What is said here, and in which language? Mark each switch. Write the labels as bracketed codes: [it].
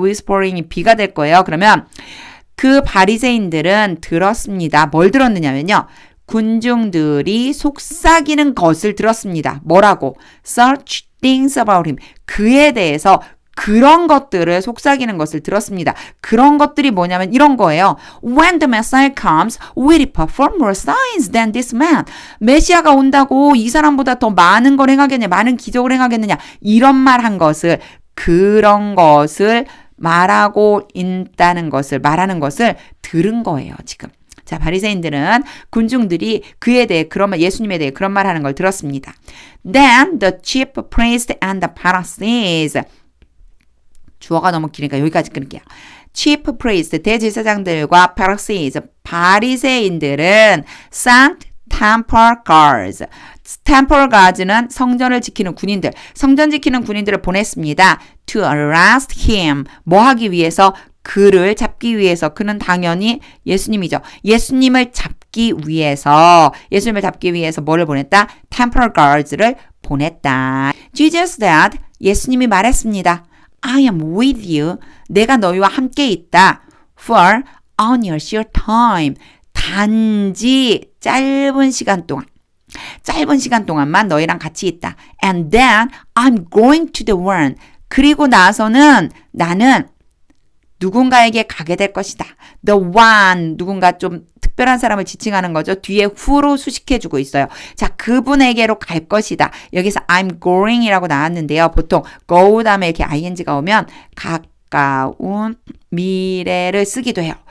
[ko] whispering이 B가 될 거예요. 그러면 그 바리새인들은 들었습니다. 뭘 들었느냐면요. 군중들이 속삭이는 것을 들었습니다. 뭐라고? [en] Such things about him. [ko] 그에 대해서 그런 것들을 속삭이는 것을 들었습니다. 그런 것들이 뭐냐면 이런 거예요. [en] When the Messiah comes, will he perform more signs than this man? [ko] 메시아가 온다고 이 사람보다 더 많은 걸 행하겠냐, 많은 기적을 행하겠느냐 이런 말 한 것을 그런 것을 말하고 있다는 것을 말하는 것을 들은 거예요. 지금. 자, 바리새인들은 군중들이 그에 대해 그런 말 예수님에 대해 그런 말 하는 걸 들었습니다. [en] Then the chief priest and the Pharisees [ko] 주어가 너무 길으니까 여기까지 끊을게요. [en] Chief priest, [ko] 대제사장들과 [en] Pharisees, [ko] 바리새인들은 [en] sent temple guards. [ko] temple guards는 성전을 지키는 군인들, 성전 지키는 군인들을 보냈습니다. [en] To arrest him. [ko] 뭐 하기 위해서? 그를 잡기 위해서. 그는 당연히 예수님이죠. 예수님을 잡기 위해서 뭐를 보냈다? temple guards를 보냈다. [en] Jesus said, [ko] 예수님이 말했습니다. [en] I am with you. [ko] 내가 너희와 함께 있다. [en] For only a short time. [ko] 단지 짧은 시간 동안만 너희랑 같이 있다. [en] And then I'm going to the one. [ko] 그리고 나서는 나는 누군가에게 가게 될 것이다. [en] The one. [ko] 누군가 좀 특별한 사람을 지칭하는 거죠. 뒤에 who로 수식해주고 있어요. 자, 그분에게로 갈 것이다. 여기서 [en] I'm going [ko] 이라고 나왔는데요. 보통 go 다음에 이렇게 ing가 오면 가까운 미래를 쓰기도 해요.